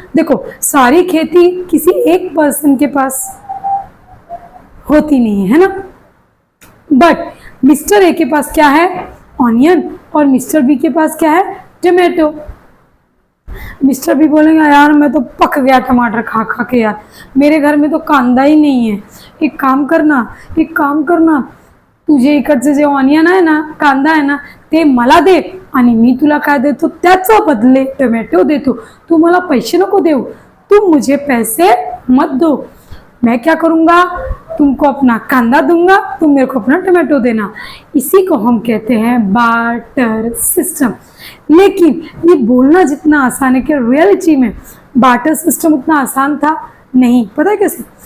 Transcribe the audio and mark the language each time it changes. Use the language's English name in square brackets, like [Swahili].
[Hindi] देखो, सारी खेती किसी एक पर्सन के पास होती नहीं है ना। बट मिस्टर ए के पास क्या है? ऑनियन, और मिस्टर बी के पास क्या है? टमाटो। मिस्टर बी बोलेंगे यार मैं तो पक गया टमाटर खा खा के, यार मेरे घर में तो कांदा ही नहीं है। [Marathi] एक काम करना, तुझे इकडचे जे ऑनियन आहे ना, कांदा आहे ना, ते मला दे आणि मी तुला काय देतो, त्याचा बदले टोमॅटो देतो। तू मला पैसे नको देऊ, तुम मुझे पैसे मत दो। [Hindi] मैं क्या करूँगा, तुमको अपना कांदा दूंगा, तुम मेरे को अपना टमाटो देना। इसी को हम कहते हैं बार्टर सिस्टम। लेकिन ये बोलना जितना आसान है कि रियलिटी में बार्टर सिस्टम उतना आसान था नहीं। पता है कैसे?